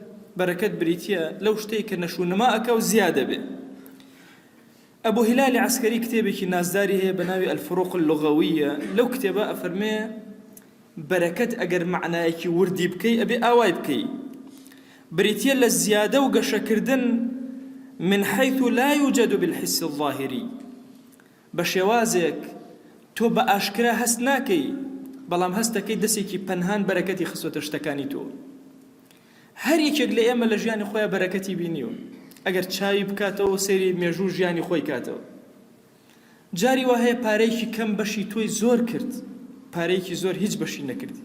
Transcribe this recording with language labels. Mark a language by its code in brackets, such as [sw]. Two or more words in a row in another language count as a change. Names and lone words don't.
[ckb] بەرەکەت بریتیە لەو شتەی کە نەشوونەما ئەکە و زیادە بێ. ئەبوو هیلالی عەسکەری کتێبێکی نازداری هەیە بە ناوی الفروق اللغەویە. لەو کتێبە ئەفەرمێ بەرەکەت ئەگەر معنایەکی وردی بکەی ئەبێ ئاوای بکەی. بریتیە لە زیادە و گەشەکردن [ar] من حيث لا يوجد بالحس الظاهري. [ckb] بە شێوازێک تۆ بە ئاشکرا هەست ناکەی بەڵام هەستەکەی دەستێکی پەنهان بەرەکەتی خستۆتە شتەکانی تۆ. هەر یەکێک لە ئێمە لە ژیانی خۆیان بەرەکەتی بینیوە. ئەگەر چاوی بکاتەوە سەیری مێژوو ژیانی خۆی کاتەوە. جاری وا هەیە پارەیەکی کەم بەشی تۆی زۆر کرد، پارەیەکی زۆر هیچ بەشی نەکردی.